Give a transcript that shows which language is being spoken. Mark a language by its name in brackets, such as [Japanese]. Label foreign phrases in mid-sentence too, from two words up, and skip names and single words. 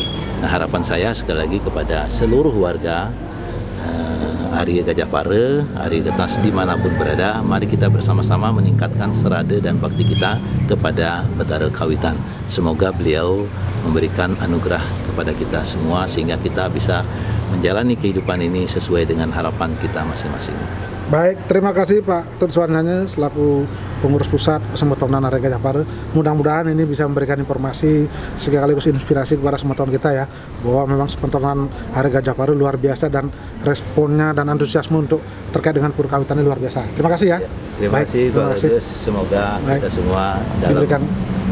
[Indonesian] Nah, harapan saya sekali lagi kepada seluruh warga Arya Gajah Pare, Arya Getas dimanapun berada, mari kita bersama-sama meningkatkan serada dan bakti kita kepada Betara Kawitan. Semoga beliau memberikan anugerah kepada kita semua sehingga kita bisa menjalani kehidupan ini sesuai dengan harapan kita masing-masing. Baik, terima kasih Pak Tut Suwananya selaku pengurus pusat Semetonan Arya Gajah Pare. Mudah-mudahan ini bisa memberikan informasi sekaligus inspirasi kepada semeton kita ya, bahwa memang Semetonan Arya Gajah Pare luar biasa dan responnya dan antusiasme untuk terkait dengan pura kawitannya luar biasa. Terima kasih ya. Terima kasih Pak Agus. Semoga kita semua dalam